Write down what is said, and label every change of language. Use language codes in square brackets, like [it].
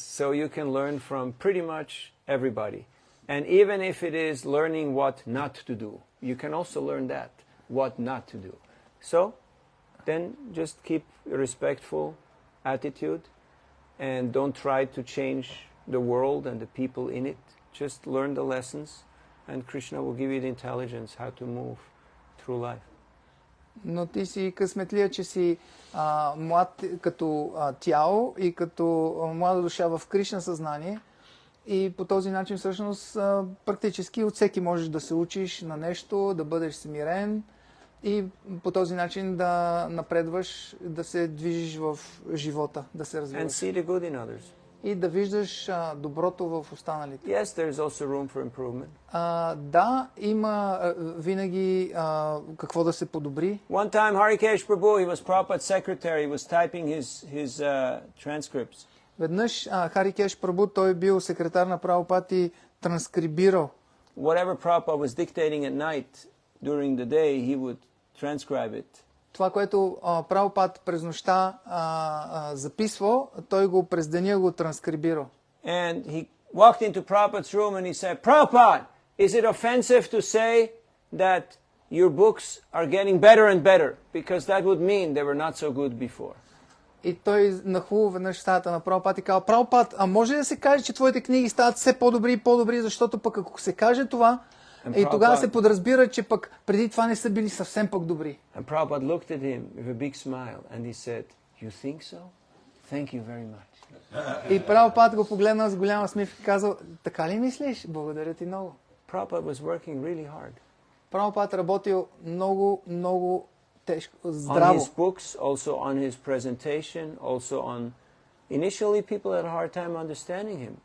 [en] So you can learn from pretty much everybody. And even if it is learning what not to do, you can also learn that, what not to do. So then just keep a respectful attitude and don't try to change the world and the people in it. Just learn the lessons and Krishna will give you the intelligence how to move through life. [bg] Но ти си късметлия, че си млад като тяло и като млада душа в Кришна съзнание и по този начин всъщност практически от всеки можеш да се учиш на нещо, да бъдеш смирен и по този начин да напредваш, да се движиш в живота, да се развиваш. [en] And see the good in others. [bg] И да виждаш доброто в останалите. [en] Yes, there is also room for improvement. [bg] Да, има винаги какво да се подобри. [en] One time, Harikesh Prabhu, he was Prabhupada's secretary, he was typing his transcripts. [bg] Веднъж Харикеш Прабху, той бил секретар на Прабхупад и транскрибирал. [en] Whatever Prabhupada was dictating at night during the day, he would transcribe it. [bg] Това, което Прабхупад през нощта записвал, той го през деня го транскрибирал. [en] And he walked into Prabhupada's room and he said, Prabhupada, is it offensive to say that your books are getting better and better? Because that would mean they were not so good before. [bg] И той нахлу веднъж в стаята на Прабхупад и казал, Прабхупад, а може ли да се каже, че твоите книги стават все по-добри и по-добри, защото пък ако се каже това, и тогава се подразбира, че пък преди това не са били съвсем пък добри. [en] And Prabhupada looked at him with a big smile and he said, you think so? Thank you very much. [bg] И Прабхупад го погледнал с голяма смивка и казал, така ли мислиш? Благодаря ти много. [en] Prabhupada was working really hard. [bg] Прабхупад работил много, много тежко, [en] On [bg] здраво. [en] his books, also on his presentation, also on... Initially, people had a hard time understanding him.